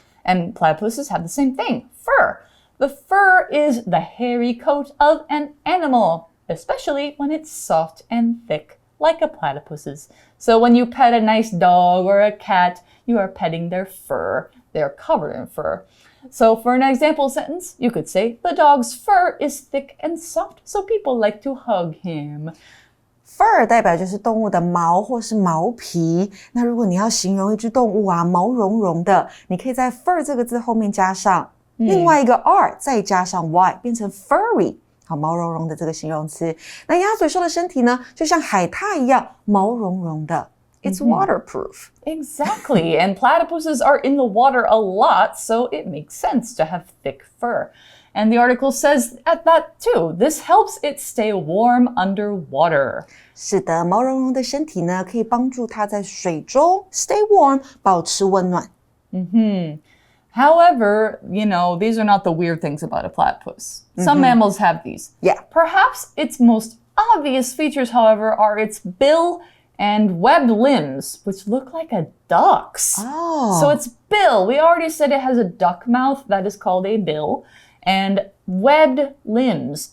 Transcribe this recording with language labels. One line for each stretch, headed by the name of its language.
English: And platypuses have the same thing, fur. The fur is the hairy coat of an animal, especially when it's soft and thick, like a platypus's. So when you pet a nice dog or a cat, you are petting their fur. They're covered in fur. So for an example sentence, you could say, the dog's fur is thick and soft, so people like to hug him.
Chinese: Fur 代表就是动物的毛或是毛皮。那如果你要形容一只动物啊，毛茸茸的，你可以在 fur 这个字后面加上另外一个 r， 再加上 y， 变成 furry。好，毛茸茸的这个形容词。那鸭嘴兽的身体呢，就像海獭一样，毛茸茸的。
English: It's waterproof. Exactly. And platypuses are in the water a lot, so it makes sense to have thick fur. And the article says at that too. This helps it stay warm underwater.
Chinese: 是的，毛茸茸的身体呢，可以帮助它在水中
English: stay warm，
Chinese: 保持温暖。
English: However, these are not the weird things about a platypus. Some mammals have these. Yeah. Perhaps its most obvious features, however, are its bill and webbed limbs, which look like a duck's. Oh. So its bill, we already said it has a duck mouth, that is called a bill, and webbed limbs.